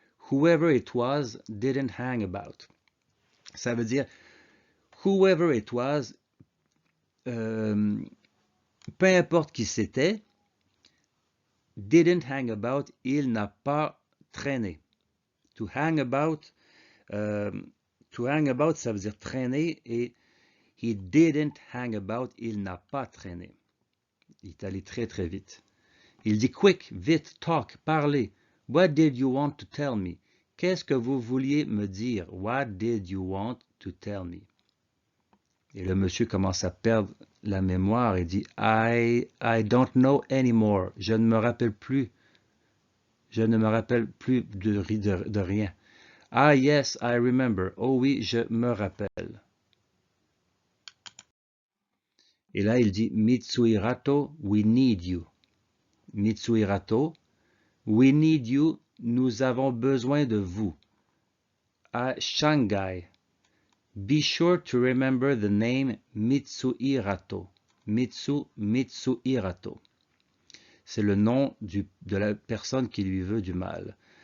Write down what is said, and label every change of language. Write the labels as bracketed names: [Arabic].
[English] Whoever it was didn't hang about. [French] Ça veut dire [English] whoever it was, [French] peu importe qui c'était, [English] didn't hang about, [French] il n'a pas traîné. To hang about, ça veut dire traîner et [English] he didn't hang about, [French] il n'a pas traîné. Il est allé très très vite. Il dit quick, vite, [English] talk, [French] parlez. [English] What did you want to tell me? [French] Qu'est-ce que vous vouliez me dire? [English] What did you want to tell me? [French] Et le monsieur commence à perdre la mémoire et dit [English] I don't know anymore. [French] Je ne me rappelle plus. Je ne me rappelle plus de rien. [English] Ah yes, I remember. [French] Oh oui, je me rappelle. Et là, il dit Mitsuhirato, [English] we need you. Mitsuhirato, we need you. [French] Nous avons besoin de vous. À Shanghai. [English] Be sure to remember the name Mitsuhirato. [French] Mitsuhirato. C'est le nom de la personne qui lui veut du mal.